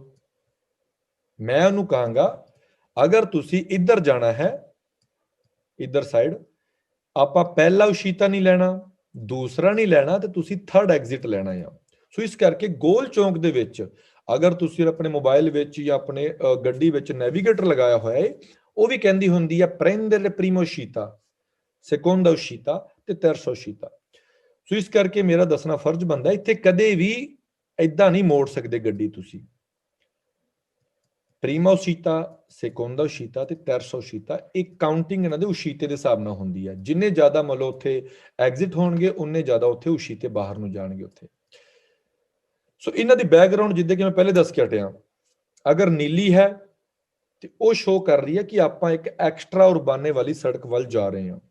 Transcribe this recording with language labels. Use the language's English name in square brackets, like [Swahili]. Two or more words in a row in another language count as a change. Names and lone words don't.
[Punjabi] ਮੈਂ ਉਹਨੂੰ ਕਹਾਂਗਾ ਅਗਰ ਤੁਸੀਂ ਇੱਧਰ ਜਾਣਾ ਹੈ, ਇੱਧਰ ਸਾਈਡ, ਆਪਾਂ ਪਹਿਲਾ ਉਸ਼ੀਤਾ ਨਹੀਂ ਲੈਣਾ, ਦੂਸਰਾ ਨਹੀਂ ਲੈਣਾ, ਤੇ ਤੁਸੀਂ [English] third exit [Punjabi] ਲੈਣਾ ਆ। ਸੋ ਇਸ ਕਰਕੇ ਗੋਲ ਚੌਂਕ ਦੇ ਵਿੱਚ ਅਗਰ ਤੁਸੀਂ ਆਪਣੇ ਮੋਬਾਈਲ ਵਿੱਚ ਜਾਂ ਆਪਣੇ ਗੱਡੀ ਵਿੱਚ ਨੈਵੀਗੇਟਰ ਲਗਾਇਆ ਹੋਇਆ ਹੈ, ਉਹ ਵੀ ਕਹਿੰਦੀ ਹੁੰਦੀ ਹੈ [Italian] prendere prima uscita, seconda uscita ਤੇ terza uscita। [Punjabi] ਸੋ ਇਸ ਕਰਕੇ ਮੇਰਾ ਦੱਸਣਾ ਫਰਜ਼ ਬਣਦਾ, ਇੱਥੇ ਕਦੇ ਵੀ ਏਦਾਂ ਨਹੀਂ ਮੋੜ ਸਕਦੇ ਗੱਡੀ ਤੁਸੀਂ। [Italian] prima uscita, seconda uscita ਤੇ terza uscita, [Punjabi] ਇੱਕ ਕਾਊਂਟਿੰਗ ਇਹਨਾਂ ਦੇ ਉਸ਼ੀਤੇ ਦੇ ਹਿਸਾਬ ਨਾਲ ਹੁੰਦੀ ਹੈ। ਜਿੰਨੇ ਜ਼ਿਆਦਾ ਮੰਨ ਲਓ ਉੱਥੇ ਐਗਜ਼ਿਟ ਹੋਣਗੇ, ਉਨੇ ਜ਼ਿਆਦਾ ਉੱਥੇ ਉਸ਼ੀਤੇ ਬਾਹਰ ਨੂੰ ਜਾਣਗੇ ਉੱਥੇ। ਸੋ ਇਹਨਾਂ ਦੀ ਬੈਕਗ੍ਰਾਉਂਡ ਜਿੱਦਾਂ ਕਿ ਮੈਂ ਪਹਿਲੇ ਦੱਸ ਕੇ ਹਟਿਆ, ਅਗਰ ਨੀਲੀ ਹੈ ਤੇ ਉਹ ਸ਼ੋ ਕਰ ਰਹੀ ਹੈ ਕਿ ਆਪਾਂ ਇੱਕ [Italian] extra urbane [Punjabi] ਵਾਲੀ ਸੜਕ ਵੱਲ ਜਾ ਰਹੇ ਹਾਂ।